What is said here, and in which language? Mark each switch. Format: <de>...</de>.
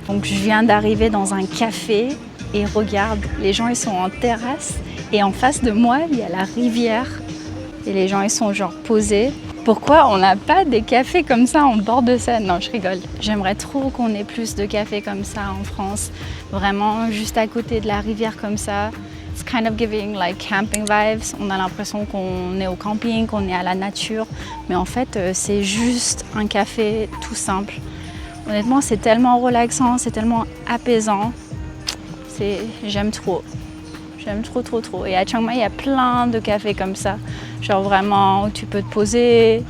<fr>Donc je viens d'arriver dans un café et regarde, les gens ils sont en terrasse et en face de moi il y a la rivière et les gens ils sont genre posés. Pourquoi on n'a pas des cafés comme ça en bord de Seine? Non, je rigole. J'aimerais trop qu'on ait plus de cafés comme ça en France. Vraiment juste à côté de la rivière comme ça.</fr> <en>It's kind of giving like camping vibes.</en> <fr>On a l'impression qu'on est au camping, qu'on est à la nature. Mais en fait, c'est juste un café tout simple. Honnêtement, c'est tellement relaxant, c'est tellement apaisant. J'aime trop. J'aime trop, trop, trop. Et à Chiang Mai, il y a plein de cafés comme ça. Genre vraiment où tu peux te poser.</fr>